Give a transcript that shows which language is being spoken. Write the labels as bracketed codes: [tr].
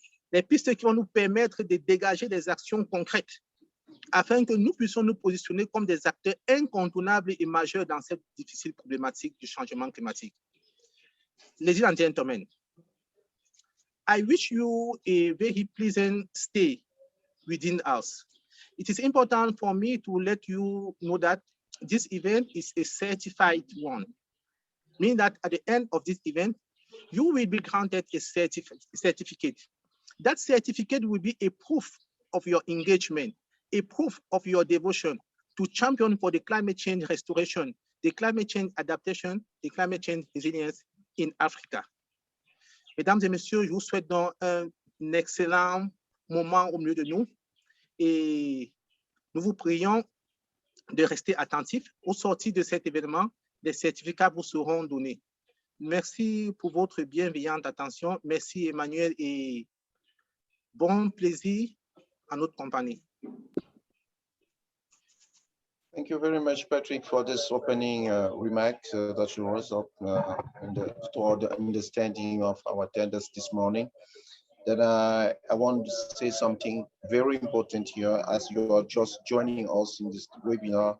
[fr] les pistes qui vont nous permettre de dégager des actions concrètes afin que nous puissions nous positionner comme des acteurs incontournables et majeurs dans cette difficile problématique du changement climatique. [en] Ladies and gentlemen, I wish you a very pleasant stay within us. It is important for me to let you know that this event is a certified one, meaning that at the end of this event, you will be granted a certificate. That certificate will be a proof of your engagement, a proof of your devotion to champion for the climate change restoration, the climate change adaptation, the climate change resilience in Africa. [fr] Mesdames et messieurs, je vous souhaite donc un excellent moment au milieu de nous et nous vous prions de rester attentifs. Au sortir de cet événement, des certificats vous seront donnés. Merci pour votre bienveillante attention. Merci Emmanuel et bon plaisir à notre compagnie. [en] Thank you very much, Patrick, for this opening remarks that you was up toward the understanding of our attendance this morning. Then I want to say something very important here as you are just joining us in this webinar.